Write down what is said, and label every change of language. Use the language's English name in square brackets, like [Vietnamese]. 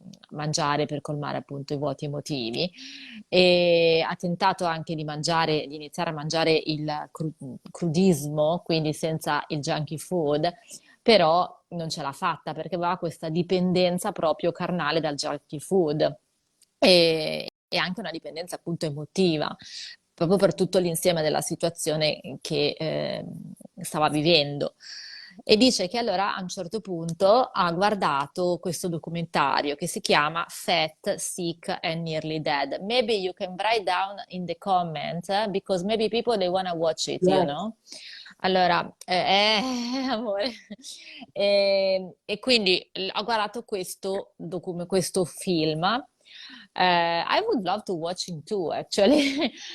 [Italian] mangiare per colmare appunto i vuoti emotivi e ha tentato anche di mangiare, di iniziare a mangiare il crudismo, quindi senza il junky food, però non ce l'ha fatta perché aveva questa dipendenza proprio carnale dal junky food e anche una dipendenza appunto emotiva, proprio per tutto l'insieme della situazione che stava vivendo. E dice che allora a un certo punto ha guardato questo documentario che si chiama Fat, Sick and Nearly Dead. [English] Maybe you can write down in the comments, because maybe people they wanna watch it, you Yes. know? [Italian] Allora, amore, e quindi ho guardato questo film. [English] I would love to watch him too, actually.